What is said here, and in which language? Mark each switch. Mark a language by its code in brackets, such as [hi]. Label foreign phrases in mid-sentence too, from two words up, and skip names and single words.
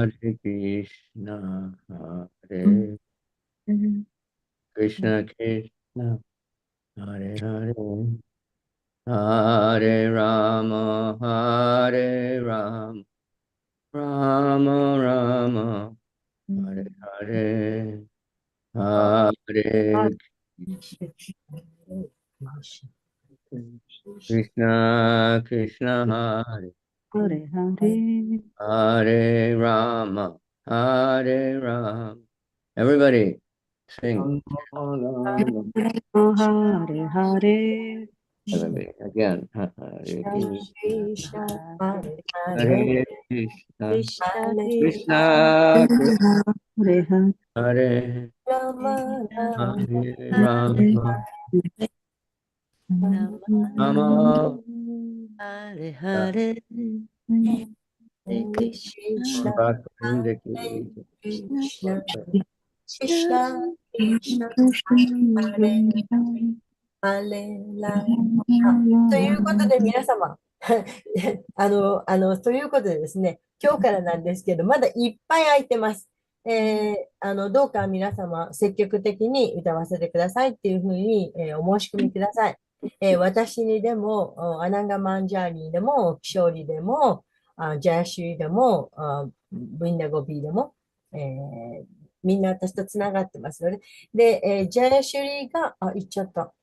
[sa] हरे कृष्ण, हरे कृष्ण, कृष्ण, हरे हरे, हरे राम, हरे राम, राम राम, हरे हरे, हरे कृष्ण, कृष्ण, हरे हरे हरे. हरे राम, हरे राम. [en] Everybody sing. [sa] Oh, हरे हरे. [en] Everybody again. [sa] Hare Krishna, Hare Hare Hare, Krishna, Hare Krishna Hare Hare राम, राम, हरे राम, राम हरे हरे, हरे कृष्ण, Krishna, Bhakti Hare Ki Krishna, Krishna, कृष्ण, कृष्ण, हरे [ja] ということで皆様ということでですね、今日からなんですけど、まだいっぱい空いてます。どうか皆様、積極的に歌わせてくださいっていうふうに、お申し込みください。私にでも、アナンガマンジャーニーでも、キショーリでも、ジャヤシュリでも、ブインダゴビーでも、みんな私とつながってますので、で、ジャヤシュリが、言っちゃった。